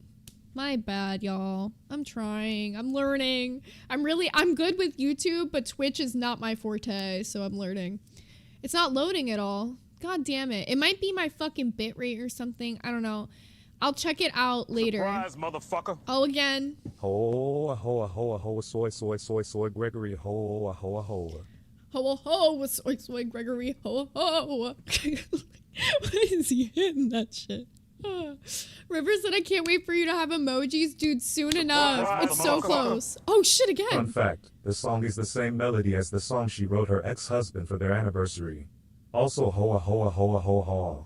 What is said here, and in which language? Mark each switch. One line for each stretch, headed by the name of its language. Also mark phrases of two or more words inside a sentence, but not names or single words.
English: My bad, y'all. I'm trying. I'm learning. I'm good with YouTube, but Twitch is not my forte, so I'm learning. It's not loading at all. God damn it. It might be my fucking bitrate or something. I don't know. I'll check it out later. Surprise, motherfucker. Oh, again. Hoa, hoa, hoa, hoa, soy, Gregory. Hoa, hoa, hoa. Ho, ho, soy, Gregory. Ho, ho. Why is he hitting that shit? River said, I can't wait for you to have emojis. Dude, soon enough. It's so close. Oh, shit, again. Fun fact, the song is the same melody as the song she wrote her ex-husband for their anniversary. Also, hoa, hoa, hoa, hoa, hoa.